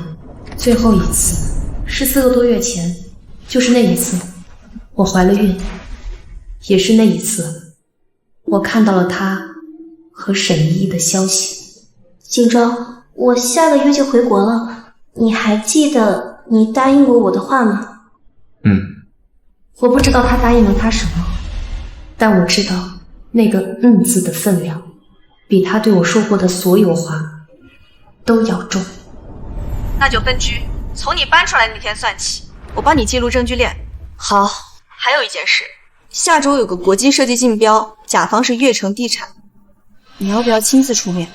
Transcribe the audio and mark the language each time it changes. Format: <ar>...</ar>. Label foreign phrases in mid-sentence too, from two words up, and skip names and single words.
<zh>最後一次是4個多月前，就是那一次，我懷了孕，也是那一次，我看到了他和沈依依的消息。锦州，我下個月就回國了，你還記得你答應過我的話嗎？我不知道他答應了他什麼，但我知道那個字的分量，比他對我說過的所有話都要重。那就分居，從你搬出來那天算起，我幫你記錄證據鏈。好。還有一件事，下周有個國際設計競標，甲方是悅城地產，你要不要親自出面？</zh>